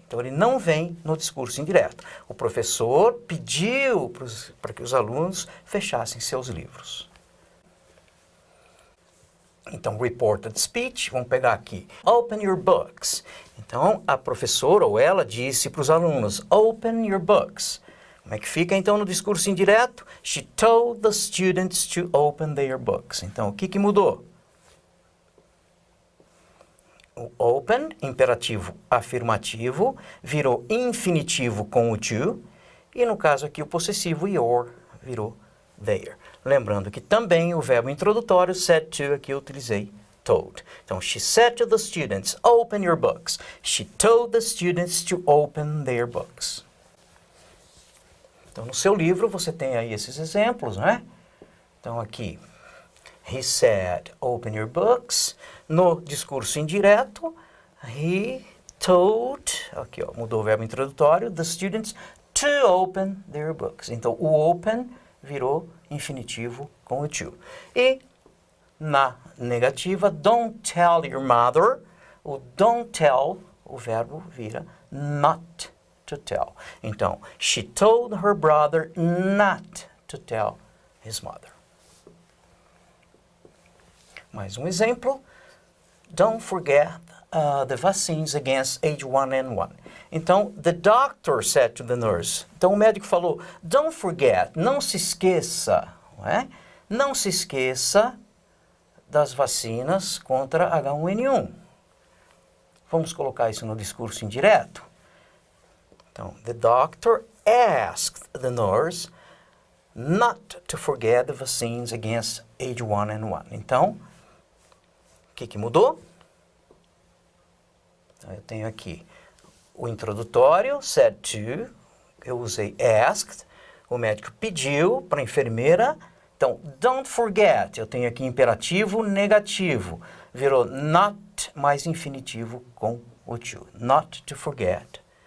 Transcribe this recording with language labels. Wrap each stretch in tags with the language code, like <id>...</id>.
<pt>Então, ele não vem no discurso indireto. O professor pediu para que os alunos fechassem seus livros. Então, reported speech, vamos pegar aqui.</pt> <en>Open your books.</en> <pt>Então, a professora ou ela disse para os alunos,</pt> <en>open your books.</en> <pt>Como é que fica, então, no discurso indireto?</pt> <en>She told the students to open their books.</en> <pt>Então, o que mudou? O open, imperativo afirmativo, virou infinitivo com o to, e no caso aqui o possessivo your virou their. Lembrando que também o verbo introdutório said to, aqui eu utilizei told.</pt> <en>Então, she said to the students, open your books. She told the students to open their books.</en> <pt>Então, no seu livro você tem aí esses exemplos, né?</pt> <en>Então, aqui, he said, open your books.</en> <pt>No discurso indireto, he told, aqui ó, mudou o verbo introdutório,</pt> <en>the students to open their books.</en> <pt>Então, o open virou infinitivo com o to. E na negativa,</pt> <en>don't tell your mother,</en> <pt>o don't tell, o verbo vira not to tell.</pt> <en>Então, she told her brother not to tell his mother.</en> <pt>Mais um exemplo.</pt> <en>Don't forget the vaccines against H1N1. Então, the doctor said to the nurse.</en> <pt>Então, o médico falou,</pt> <en>don't forget,</en> <pt>não se esqueça, não é? Não se esqueça das vacinas contra H1N1. Vamos colocar isso no discurso indireto.</pt> <en>Então, the doctor asked the nurse not to forget the vaccines against H1N1.</en> <pt>Então, o que mudou? Então, eu tenho aqui o introdutório, said to, eu usei asked, o médico pediu para a enfermeira, então, don't forget, eu tenho aqui imperativo negativo, virou not mais infinitivo com o to, not to forget.</pt>